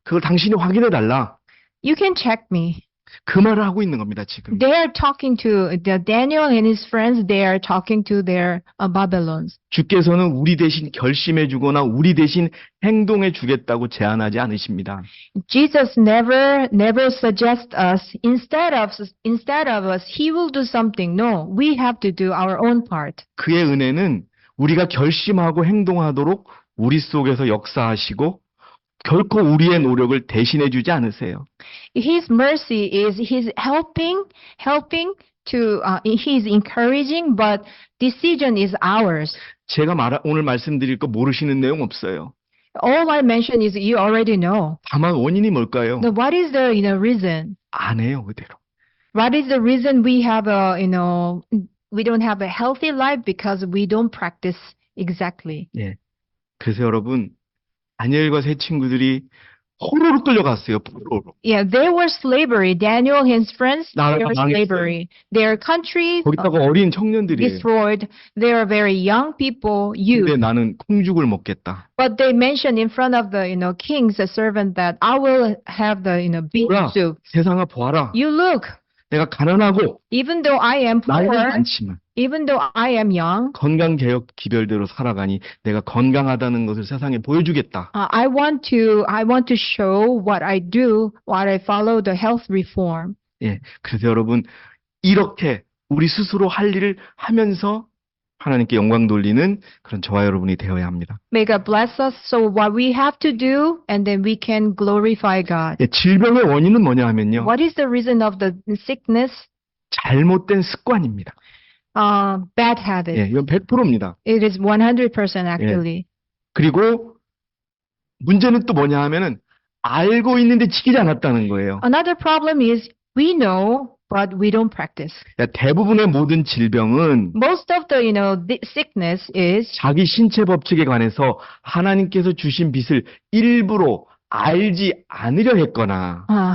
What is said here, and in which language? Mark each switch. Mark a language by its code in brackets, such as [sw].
[ko] 그걸 당신이 확인해 달라. [en] You can check me. [ko] 그 말을 하고 있는 겁니다, 지금. [en] They are talking to Daniel and his friends. They are talking to their Babylons. [ko] 주께서는 우리 대신 결심해 주거나 우리 대신 행동해 주겠다고 제안하지 않으십니다. [en] Jesus never suggests us instead of us he will do something. No, we have to do our own part. [ko] 그의 은혜는 우리가 결심하고 행동하도록 우리 속에서 역사하시고 결코 우리의 노력을 대신해 주지 않으세요. [en] His mercy is He's helping to He's encouraging, but decision is ours. [ko] 제가 오늘 말씀드릴 거 모르시는 내용 없어요. [en] All I mention is you already know. [ko] 다만 원인이 뭘까요? [en] Now, what is the reason? [ko] 안 해요, 그대로. [en] What is the reason we have we don't have a healthy life? Because we don't practice exactly. [ko] 예. 그래서 여러분 다니엘과 세 친구들이 포로로 끌려갔어요. 포로로. [en] Yeah, they were slavery. Daniel and his friends, they [ko] 나라가 [en] were [ko] 망했어요. [en] slavery. Their country [ko] 거기다가 어린 청년들이에요. [en] destroyed. They are very young people, youth. [ko] 근데 나는 콩죽을 먹겠다. [en] But they mentioned in front of the king's servant that I will have the beef [ko] 보라, [en] soup. [ko] 세상아 보아라. [en] You look, [ko] 내가 가난하고 [en] even though I am [ko] 나이가 [en] poor, [ko] 많지만 [en] even though I am young, [ko] 건강개혁 기별대로 살아가니 내가 건강하다는 것을 세상에 보여주겠다. [en] I want to show what I do, what I follow the health reform. [ko] 예, 그래서 여러분 이렇게 우리 스스로 할 일을 하면서 하나님께 영광 돌리는 그런 저와 여러분이 되어야 합니다. [en] May God bless us. So what we have to do, and then we can glorify God. [ko] 예, 질병의 원인은 뭐냐 하면요. [en] What is the reason of the sickness? [ko] 잘못된 습관입니다. [en] Bad habit. [ko] 예, 이건 100%입니다. [en] It is 100% actually. [ko] 그리고 문제는 또 뭐냐 하면은 알고 있는데 지키지 않았다는 거예요. [en] Another problem is we know, but we don't practice. [ko] 대부분의 모든 질병은 [en] Most of the the sickness is [ko] 자기 신체 법칙에 관해서 하나님께서 주신 빛을 일부러 알지 않으려 했거나